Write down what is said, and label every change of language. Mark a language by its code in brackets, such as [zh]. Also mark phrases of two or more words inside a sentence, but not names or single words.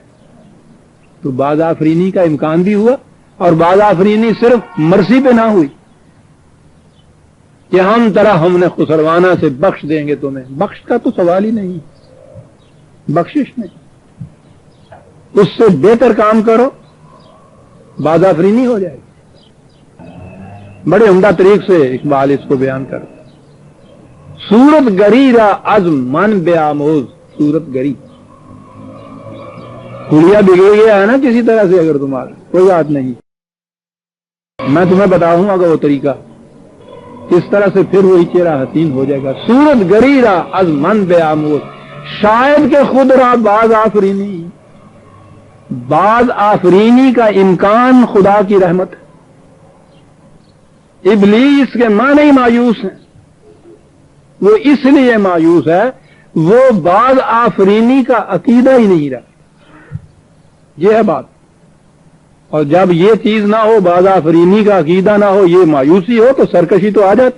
[ur] تو باز آفرینی کا امکان بھی ہوا، اور باز آفرینی صرف مرضی پہ نہ ہوئی کہ ہم نے خسروانہ سے بخش دیں گے تمہیں. بخش کا تو سوال ہی نہیں، بخشش نہیں، اس سے بہتر کام کرو، باز آفرینی ہو جائے گی. بڑے عمدہ طریق سے اقبال اس کو بیان کرتا. [fa] صورت گری را از من بے آموز. صورت گری، [ur] کڑیا بگڑ گیا ہے نا کسی طرح سے، اگر تمہارا کوئی بات نہیں، میں تمہیں بتاؤں گا وہ طریقہ، اس طرح سے پھر وہی چہرہ حسین ہو جائے گا. [fa] صورت گری را از من بے آموز. شاید کہ خود را باز آفرینی. [ur] باز آفرینی کا امکان خدا کی رحمت ہے. ابلیس کے معنی مایوس ہیں، وہ اس لیے مایوس ہے وہ باز آفرینی کا عقیدہ ہی نہیں رہا. یہ ہے بات. اور جب یہ چیز نہ ہو، باز آفرینی کا عقیدہ نہ ہو، یہ مایوسی ہو، تو سرکشی تو آ جاتی.